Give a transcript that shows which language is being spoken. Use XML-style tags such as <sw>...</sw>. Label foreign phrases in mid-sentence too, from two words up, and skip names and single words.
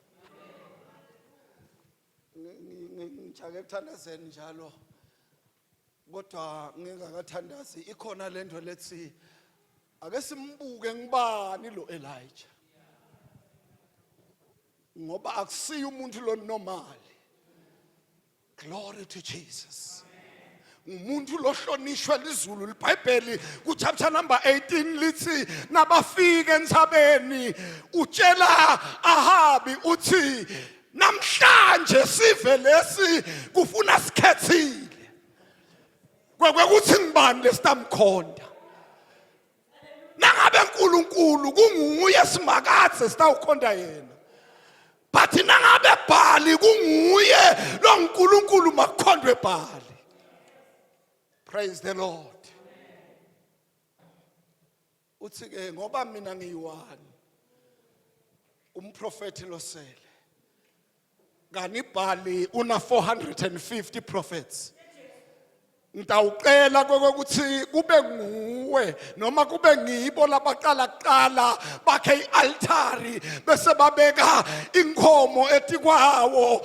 <ss>Ngijake ekuthandazeni njalo. Kodwa ngingakathandazi ikhona lento lethi ake simbuke ngibani lo Elijah. Ngoba akusiyo umuntu lo normal.</ss> <en>Glory to Jesus.</en> <ss>Umuntu lohlonishwa lizulu. IBhayibheli ku</ss> <en>chapter number</en> <ss>18 lithi nabafika entsabeni utshela Ahabi uthi namhlanje sive lesi kufuna sikhethile. Kwekuthi ngibani lesitamkhonda. Nangabe uNkulunkulu kunguye simakathe sitawukhonda yena. But nangabe Bhali kunguye lo uNkulunkulu makukhondwe Bhali.</ss> <en>Praise the Lord.</en> <ss>Uthi ke ngoba mina ngiyiwani umprofeti losele. Ngani Bhali una 450 prophets. Ngitawucela ukuthi kube nguwe noma kube ngibo labaqala kuqala bakhe ialtari bese babeka inkomo etikwawo.</ss>